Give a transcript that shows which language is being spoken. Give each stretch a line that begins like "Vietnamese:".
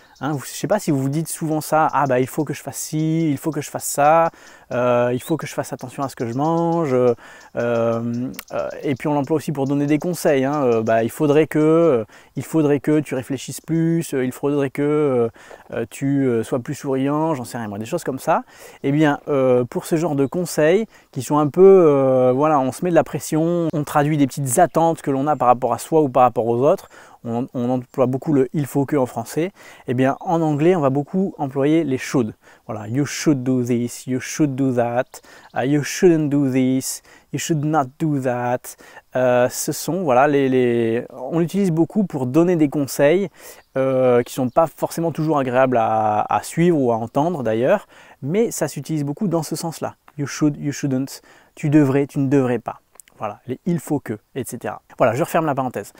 French: Je ne sais pas si vous vous dites souvent ça, il faut que je fasse ci, il faut que je fasse ça, il faut que je fasse attention à ce que je mange, et puis on l'emploie aussi pour donner des conseils, il faudrait que tu réfléchisses plus, il faudrait que tu sois plus souriant, j'en sais rien moi, des choses comme ça. Eh bien, pour ce genre de conseils qui sont un peu, on se met de la pression, on traduit des petites attentes que l'on a par rapport à soi ou par rapport aux autres, on emploie beaucoup le il faut que en français. Eh bien en anglais on va beaucoup employer les should.
English: Voilà, you should do this, you should do that, you shouldn't do this, you should not do that.
French: Ce sont on l'utilise beaucoup pour donner des conseils qui ne sont pas forcément toujours agréables à suivre ou à entendre d'ailleurs, mais ça s'utilise beaucoup dans ce sens-là.
English: You should, you shouldn't,
French: tu devrais, tu ne devrais pas. Voilà, les il faut que, etc. Voilà, je referme la parenthèse.